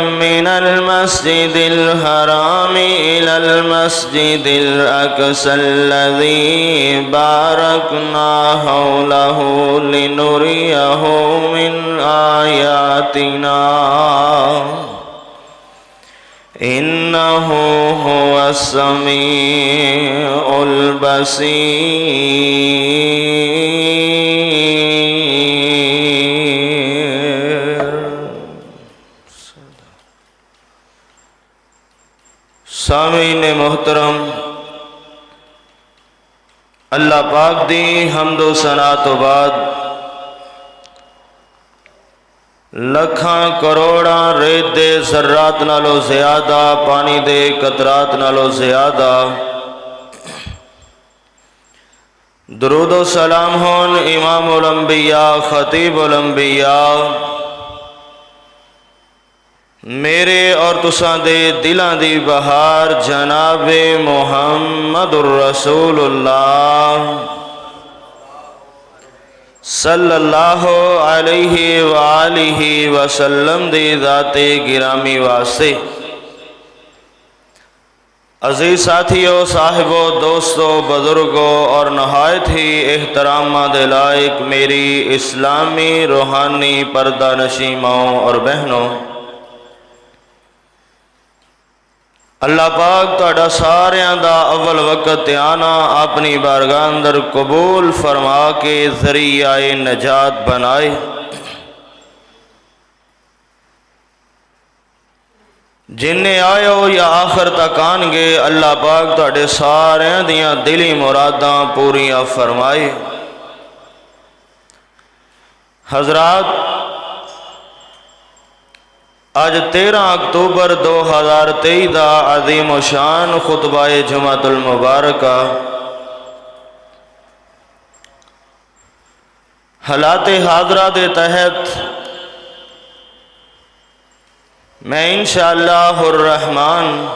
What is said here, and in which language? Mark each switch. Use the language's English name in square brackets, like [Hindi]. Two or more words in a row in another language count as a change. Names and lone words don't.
[Arabic] من المسجد الحرام إلى المسجد الأقصى الذي باركنا حوله لنريه من آياتنا إنه هو السميع البصير. [Punjabi] سامعین محترم، اللہ پاک دی حمد و ثنا تو بعد لکھاں کروڑاں ریت دے ذرات نالوں زیادہ، پانی دے قطرات نالوں زیادہ درود و سلام ہون امام الانبیاء خطیب الانبیاء میرے اور تساں دے دلاں دی بہار جنابِ [Arabic] محمد رسول اللہ صلی اللہ علیہ وآلہ وسلم [Punjabi] دی ذاتِ گرامی واسطے عزیز ساتھیو، صاحبو، دوستو، بزرگو اور نہایت ہی احترام دے لائق میری اسلامی روحانی پردہ نشین ماؤں اور بہنو, اللہ پاک تہاڈا ساریاں دا اول وقت آنا اپنی بارگاہ اندر قبول فرما کے ذریعہ نجات بنائے. جنے آئیو یا آخر تک آنگے، اللہ پاک تہاڈے ساریاں دیاں دلی مراداں پوریاں فرمائے. [Urdu] حضرات، آج 13 اکتوبر 2023 کا عظیم الشان خطبہ جمعۃ المبارکہ حالات حاضرہ کے تحت میں [Arabic] إن شاء الله الرحمن